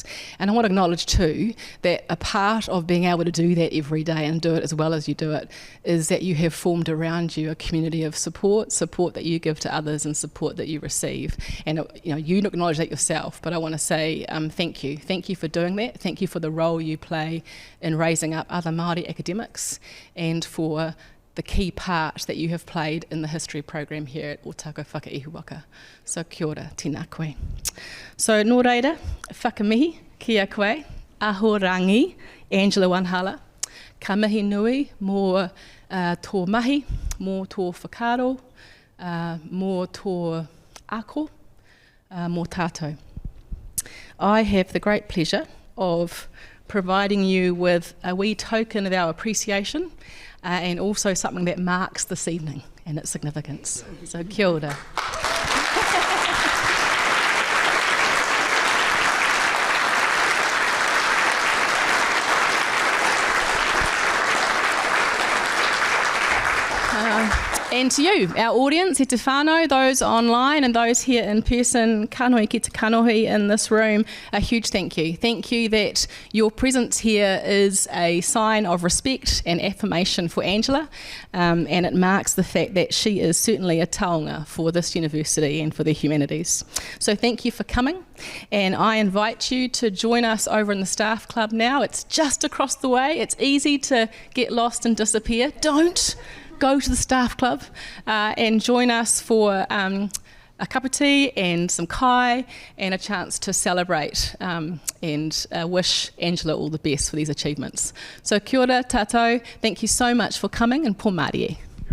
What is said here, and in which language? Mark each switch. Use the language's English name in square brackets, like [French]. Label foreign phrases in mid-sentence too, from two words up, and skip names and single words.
[English] And I want to acknowledge too that a part of being able to do that every day and do it as well as you do it is that you have formed around you a community of support that you give to others and support that you receive. And you acknowledge that yourself, but I want to say thank you. Thank you for doing that. Thank you for the role you play in raising up other Māori academics and for the key part that you have played in the history program here at Ōtākau Whakaihuwaka. [Māori] So kia ora, tēnā koe. So nō reira, whakamihi ki a koe, aho rangi, Angela Wanhalla, ka mihi nui mō tō mahi, mō tō whakaro, mō tō ako, mō tātou. [English] I have the great pleasure of providing you with a wee token of our appreciation and also something that marks this evening and its significance. [Māori] So kia ora. [English] And to you, our audience, [Māori] e te whānau, [English] those online and those here in person, [Māori] kanohi ki te kanohi [English] in this room, a huge thank you. Thank you that your presence here is a sign of respect and affirmation for Angela, and it marks the fact that she is certainly a taonga for this university and for the humanities. So thank you for coming, and I invite you to join us over in the staff club now. It's just across the way. It's easy to get lost and disappear. Don't go to the staff club and join us for a cup of tea and some kai and a chance to celebrate and wish Angela all the best for these achievements. [Māori] So kia ora tātou, [English] thank you so much for coming, and [Māori] pō Māori e.